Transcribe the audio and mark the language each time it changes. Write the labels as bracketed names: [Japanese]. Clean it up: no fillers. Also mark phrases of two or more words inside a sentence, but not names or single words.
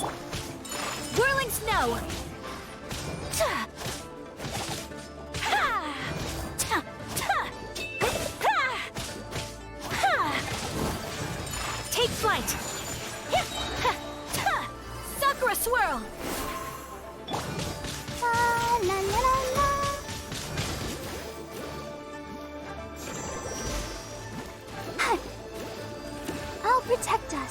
[English] Whirling snow! Take flight! Sakura swirl! La la la la la. Hi. I'll protect us.